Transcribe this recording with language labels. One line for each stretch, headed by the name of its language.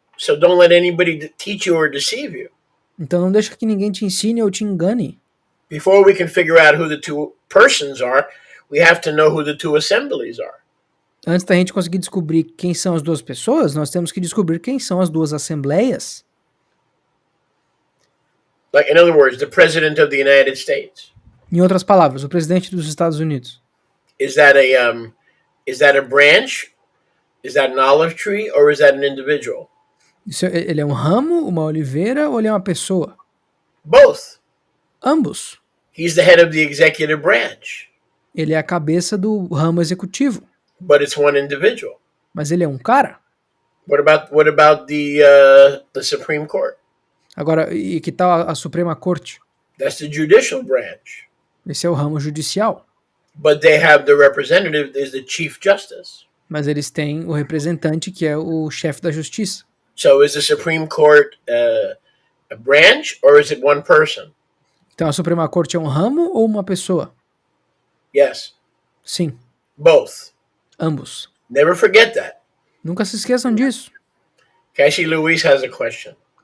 English: So don't let anybody teach you or deceive you.
Portuguese: Então não deixa que ninguém te ensine ou te engane.
English: Before we can figure out who the two persons are, we have to know who the two assemblies are.
Portuguese: Antes da gente conseguir descobrir quem são as duas pessoas, nós temos que descobrir quem são as duas assembleias.
English: Like, in other words, the President of the United States.
Portuguese: Em outras palavras, o presidente dos Estados Unidos.
English: Is that a branch? Is that an olive tree or is that an individual?
Portuguese: Ele é um ramo, uma oliveira ou ele é uma pessoa?
English: Both.
Portuguese: Ambos.
English: He's the head of the executive branch.
Portuguese: Ele é a cabeça do ramo executivo.
English: But it's one individual.
Portuguese: Mas ele é um cara.
English: What about the Supreme Court?
Portuguese: Agora, e que tal a Suprema Corte?
English: That's the judicial branch.
Portuguese: Esse é o ramo judicial.
English: But they have the representative is the Chief Justice.
Portuguese: Mas eles têm o representante que é o chefe da justiça.
English: So is the Supreme Court A branch, or is it one person?
Portuguese: Então a Suprema Corte é um ramo ou uma pessoa?
English: Yes,
Portuguese: Sim,
English: both.
Portuguese: ambos.
English: Never forget that.
Portuguese: Nunca se esqueçam disso.
English: Okay, I see Luis has a question.